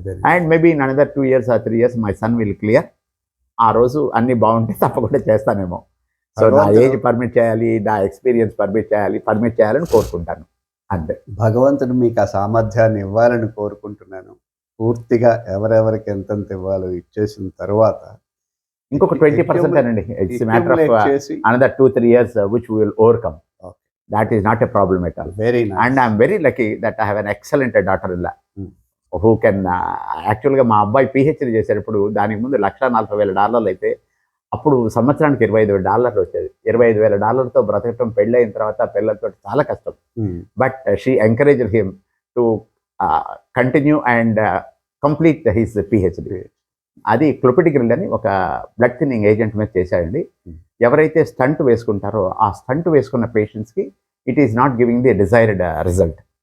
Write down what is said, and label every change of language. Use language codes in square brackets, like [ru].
[en] And maybe in another 2 years or 3 years my son will clear. [te] ఆ రోజు అన్నీ బాగుంటే తప్పకుండా చేస్తానేమో. సో నా ఏజ్ పర్మిట్ చేయాలి, నా ఎక్స్పీరియన్స్ పర్మిట్ చేయాలని కోరుకుంటాను. అంతే. భగవంతుడు మీకు ఆ సామర్థ్యాన్ని ఇవ్వాలని కోరుకుంటున్నాను. పూర్తిగా ఎవరెవరికి ఎంతెంత ఇవ్వాలో ఇచ్చేసిన తర్వాత ఇంకొక 20% అండి. [en] It's matter of another 2-3 years which we will overcome. That is not a problem at all. Very nice. And I am very lucky that I have an excellent daughter-in-law who can [te] యాక్చువల్గా మా అబ్బాయి PhD చేసేటప్పుడు దానికి ముందు $1,40,000 అయితే అప్పుడు సంవత్సరానికి $25,000 వచ్చేది. $25,000తో బ్రతకటం పెళ్ళైన తర్వాత పిల్లలతో చాలా కష్టం. [en] But she encouraged him to continue and complete his PhD. [te] అది క్లోపిటిగ్రిల్ అని ఒక బ్లడ్ థిన్నింగ్ ఏజెంట్ మీద చేశాడండి. ఎవరైతే స్టంట్ వేసుకుంటారో ఆ స్టంట్ వేసుకున్న పేషెంట్స్కి [en] It is not giving the desired result.